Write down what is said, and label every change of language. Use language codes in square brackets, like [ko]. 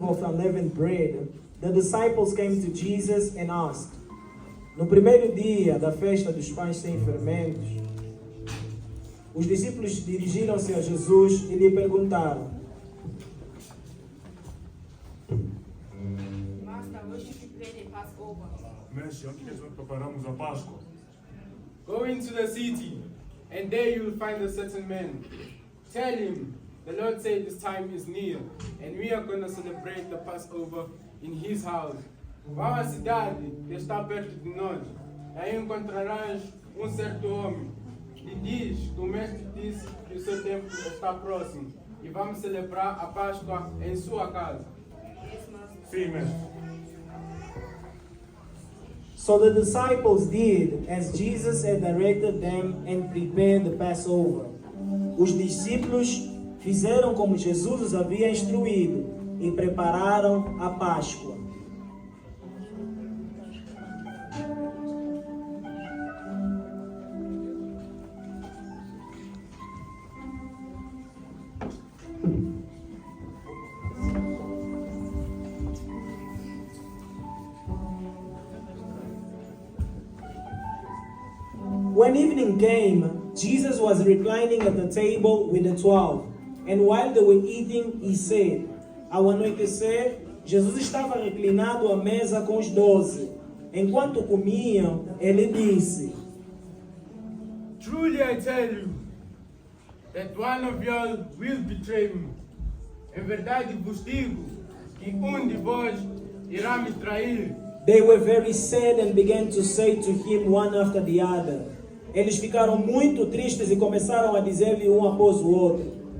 [en] of unleavened bread, the disciples came to Jesus and asked. [pt] No primeiro dia da festa dos pães sem fermentos, os discípulos dirigiram-se a Jesus e lhe perguntaram: [en] Master, where should we prepare the Passover? [pt] Mestre, onde que nós preparamos a Páscoa? [en] Go into the city, and there you will find a certain man. Tell him, the Lord said this time is near, and we are going to celebrate the Passover in his house. [pt] Vá à cidade que está perto de nós, aí encontrarás certo homem. E diz que o mestre disse que o seu tempo está próximo, e vamos celebrar a Páscoa em sua casa. [en] Yes, Master. [pt] Sim, mestre. [en] So the disciples did as Jesus had directed them and prepared the Passover. [pt] Os discípulos fizeram como Jesus os havia instruído e prepararam a Páscoa. [en] When evening came, Jesus was reclining at the table with the 12. And while they were eating, he said, [pt] ao anoitecer, Jesus estava reclinado à mesa com os 12. Enquanto comiam, ele disse: [en] Truly I tell you, that one of you will betray me. [pt] Em verdade vos digo, que de vós irá me trair. [en] They were very sad and began to say to him one after the other. [pt] Eles ficaram muito tristes e começaram a dizer-lhe um após o outro: